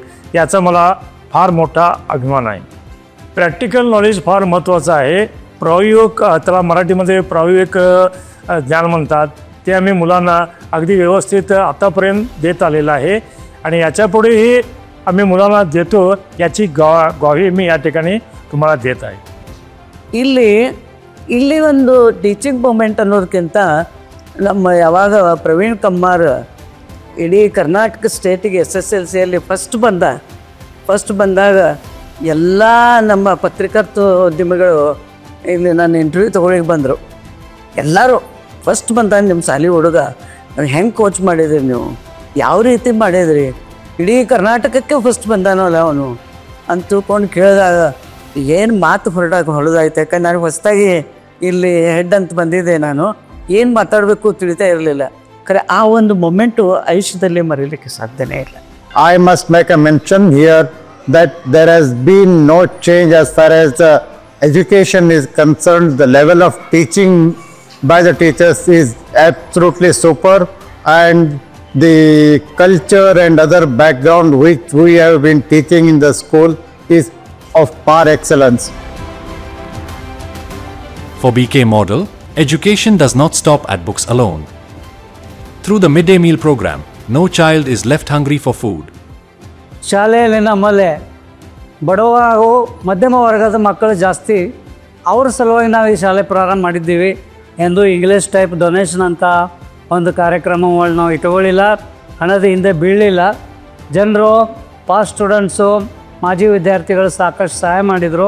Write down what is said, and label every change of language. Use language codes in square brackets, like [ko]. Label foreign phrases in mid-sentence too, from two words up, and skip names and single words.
[mr] याचा मला फार मोठा अभिमान आहे. [en] प्रॅक्टिकल नॉलेज [mr] फार महत्त्वाचं आहे. प्रायोगिक त्याला मराठीमध्ये प्रायोगिक ज्ञान म्हणतात, ते आम्ही मुलांना अगदी व्यवस्थित आतापर्यंत देत आलेलं आहे आणि याच्यापुढेही आम्ही मुलांना देतो याची ग्वाही मी या ठिकाणी तुम्हाला देत आहे. [kn] ಇಲ್ಲಿ ಒಂದು [en] ಟೀಚಿಂಗ್ ಮೂಮೆಂಟ್ [kn] ಅನ್ನೋದಕ್ಕಿಂತ ನಮ್ಮ ಯಾವಾಗ ಪ್ರವೀಣ್ ಕಮ್ಮಾರ್ ಇಡೀ ಕರ್ನಾಟಕ ಸ್ಟೇಟಿಗೆ SSLCಯಲ್ಲಿ ಫಸ್ಟ್ ಬಂದಾಗ ಎಲ್ಲ ನಮ್ಮ ಪತ್ರಿಕೋದ್ಯಮಿಗಳು ಇಲ್ಲಿ ನಾನು ಇಂಟರ್ವ್ಯೂ ತೊಗೊಳಕ್ಕೆ ಬಂದರು. ಎಲ್ಲರೂ ಫಸ್ಟ್ ಬಂದಾಗ ನಿಮ್ಮ ಶಾಲೆ ಹುಡುಗ ಹೆಂಗೆ ಕೋಚ್ ಮಾಡಿದ್ರಿ, ನೀವು ಯಾವ ರೀತಿ ಮಾಡಿದ್ರಿ, ಇಡೀ ಕರ್ನಾಟಕಕ್ಕೆ ಫಸ್ಟ್ ಬಂದಾನಲ್ಲ ಅವನು ಅಂತ ತಿಳ್ಕೊಂಡು ಕೇಳಿದಾಗ ಏನು ಮಾತು ಹೊಡೆದಾಯ್ತು. ಯಾಕಂದ್ರೆ ನಾನು ಹೊಸದಾಗಿ ಇಲ್ಲಿ ಹೆಡ್ ಅಂತ ಬಂದಿದ್ದೆ, ನಾನು ಏನು ಮಾತಾಡಬೇಕು ತಿಳಿತಾ ಇರಲಿಲ್ಲ. ಖರೆ ಆ ಒಂದು ಮೊಮೆಂಟು ಆಯುಷ್ಯದಲ್ಲಿ ಮರೀಲಿಕ್ಕೆ ಸಾಧ್ಯನೇ ಇಲ್ಲ. [en] I must make a mention here that there has been no change as far as education is concerned. The level of teaching by the teachers is absolutely super, and the culture and other background which we have been teaching in the school is of par excellence. For BK Model, education does not stop at books alone. Through the midday meal program, no child is left hungry for food. [kn] ಶಾಲೆಯಲ್ಲಿ ನಮ್ಮಲ್ಲಿ ಬಡವ ಹಾಗೂ ಮಧ್ಯಮ ವರ್ಗದ ಮಕ್ಕಳು ಜಾಸ್ತಿ. ಅವ್ರ ಸಲುವಾಗಿ ನಾವು ಈ ಶಾಲೆ ಪ್ರಾರಂಭ ಮಾಡಿದ್ದೀವಿ. ಎಂದು [en] ಇಂಗ್ಲೀಷ್ ಟೈಪ್ ಡೊನೇಷನ್ [kn] ಅಂತ ಒಂದು ಕಾರ್ಯಕ್ರಮಗಳು ನಾವು ಇಟ್ಕೊಳ್ಳಿಲ್ಲ, ಹಣದ ಹಿಂದೆ ಬೀಳಲಿಲ್ಲ. ಜನರು, [en] ಪಾಸ್ ಸ್ಟೂಡೆಂಟ್ಸು, [kn] ಮಾಜಿ ವಿದ್ಯಾರ್ಥಿಗಳು ಸಾಕಷ್ಟು ಸಹಾಯ ಮಾಡಿದರು.